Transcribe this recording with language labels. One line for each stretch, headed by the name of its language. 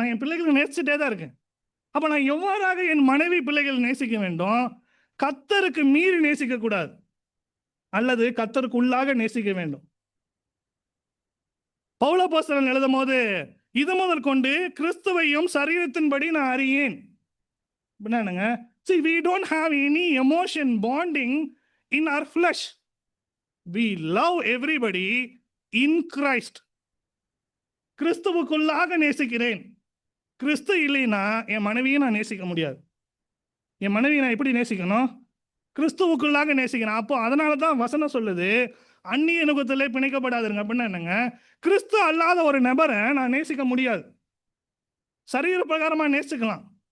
Tamil: நான் என் பிள்ளைகளை நேசிச்சுட்டே தான் இருக்கேன். அப்போ நான் எவ்வாறாக என் மனைவி பிள்ளைகள் நேசிக்க வேண்டும்? கர்த்தருக்கு மீறி நேசிக்க கூடாது, அல்லது கர்த்தருக்குள்ளாக நேசிக்க வேண்டும். பவுல் அப்போஸ்தலன் எழுதும் போது, இது முதல் கொண்டு கிறிஸ்துவையும் சரீரத்தின்படி நான் அறியேன். என்னங்க?
English: See, we don't have any emotion bonding in our flesh. We love everybody in Christ.
Tamil: கிறிஸ்துவுக்குள்ளாக நேசிக்கிறேன். கிறிஸ்து இல்லைன்னா என் மனைவியை நான் நேசிக்க முடியாது. என் மனைவியை நான் எப்படி நேசிக்கணும்? கிறிஸ்துவுக்குள்ளாக நேசிக்கிறேன். அப்போ அதனால தான் வசனம் சொல்லுது, அந்நிய நுகத்திலே பிணைக்கப்படாதுங்க. அப்படின்னா என்னங்க? கிறிஸ்து அல்லாத ஒரு நபரை நான் நேசிக்க முடியாது. சரீர பிரகாரமா நேசிக்கலாம்.